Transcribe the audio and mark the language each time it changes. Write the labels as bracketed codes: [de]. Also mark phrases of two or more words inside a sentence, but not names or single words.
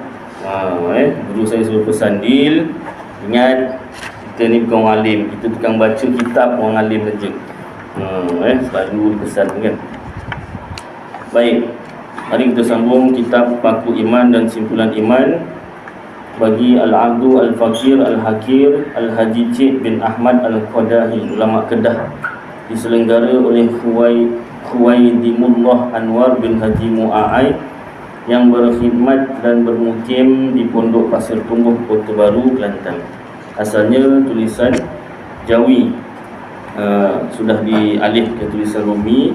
[ms] Guru saya suruh pesan, Dil, ingat kita ni bukan orang alim, kita tukang baca kitab orang alim saja. Selalu pesan kan. Baik, mari kita sambung kitab Paku Iman dan Simpulan Iman bagi Al-Abdu Al-Fakir Al-Hakir Al-Haji Cik bin Ahmad Al-Qadahi, ulama Kedah, diselenggara oleh Khuwaidimullah Anwar bin Haji Mu'a'ai yang berkhidmat dan bermukim di Pondok Pasir Tumbuh, Kota Baru, Kelantan. Asalnya tulisan Jawi, sudah dialih ke tulisan Romi.